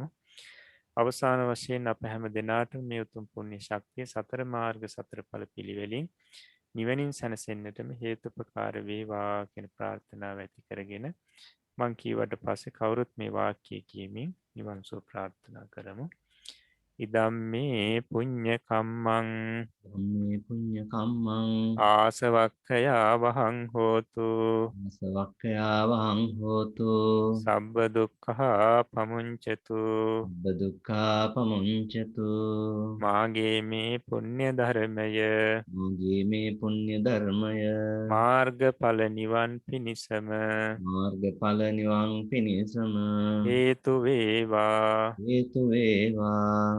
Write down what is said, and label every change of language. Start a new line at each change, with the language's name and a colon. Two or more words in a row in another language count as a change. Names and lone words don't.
Sinhala: අවසාන වශයෙන් අප හැම දිනාටම මේ උතුම් පුණ්‍ය ශක්තිය සතර මාර්ග සතර ඵල පිළිවෙලින් නිවනින් සැනසෙන්නටම හේතුපකාර වේවා කියන ප්‍රාර්ථනාව ඇති කරගෙන මං කීවට පස්සේ කවුරුත් මේ වාක්‍යය කියමින් නිවන් සුව ප්‍රාර්ථනා කරමු.
Pali: ඉදම්මේ පුඤ්ඤ කම්මං ධම්මේ පුඤ්ඤ කම්මං ආසවක්ඛයා වහං හෝතු සවක්ඛයාවහං හෝතු සබ්බ දුක්ඛා පමුංචතු සබ්බ දුක්ඛා පමුංචතු
Sinhala: මාගේ මේ පුණ්‍ය ධර්මය මාගේ මේ පුණ්‍ය ධර්මය මාර්ගඵල නිවන් පිණිසම මාර්ගඵල නිවන් පිණිසම හේතු වේවා හේතු වේවා